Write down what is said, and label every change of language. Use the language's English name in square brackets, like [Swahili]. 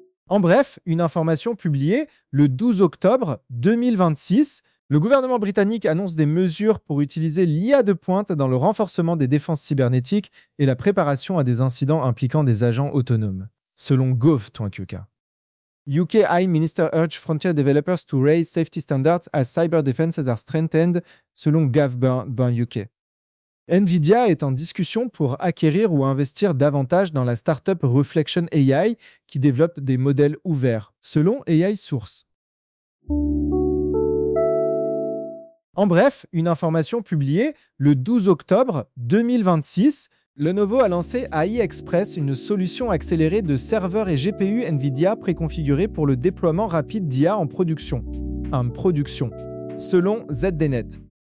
[French] En bref, une information publiée le 12 octobre 2026, le gouvernement britannique annonce des mesures pour utiliser l'IA de pointe dans le renforcement des défenses cybernétiques et la préparation à des incidents impliquant des agents autonomes, selon Gov.uk. [English] UK High Minister urge frontier developers to raise safety standards as cyber defenses are strengthened, [French] selon [English] Gov.uk. [French] Nvidia est en discussion pour acquérir ou investir davantage dans la startup Reflection AI qui développe des modèles ouverts, selon AI Source. En bref, une information publiée le 12 octobre 2026, Lenovo a lancé AI Express, une solution accélérée de serveurs et GPU Nvidia préconfigurés pour le déploiement rapide d'IA en production, selon ZDNet.